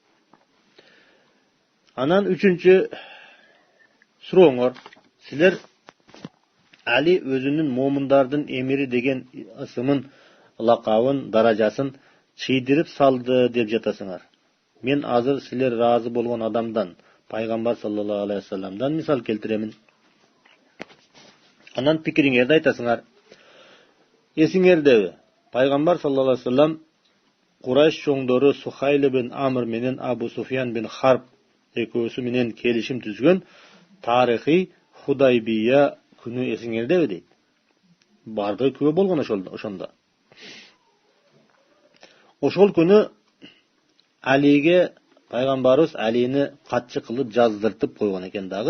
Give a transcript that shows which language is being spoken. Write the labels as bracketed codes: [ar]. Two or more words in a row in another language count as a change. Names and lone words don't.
[ky] Анан үчүнчү сурооңор, силер Али өзүнүн момундардын эмири деген ысымын, лакабын, даражасын чыйдырып салды деп жатасыңар. Мен азыр силер разы болгон адамдан, пайгамбар [ar] صلى الله عليه وسلم [ky] мисал келтиремин. Анан пикириңерди айтасыңар. Эсиңердеби? Пайгамбар [ar] صلى الله عليه وسلم [ky] Курайш чоңдору Сухайл бин Амр менен Абу Суфьян бин Харб экөөсү менен келишим түзгөн тарыхый Худайбия күнү эсиңердеби дейт. Барды күбө болгон ошондо. Ошол күнү Алиге пайгамбарыбыз Алини катчы кылып жаздыртып койгон экен дагы.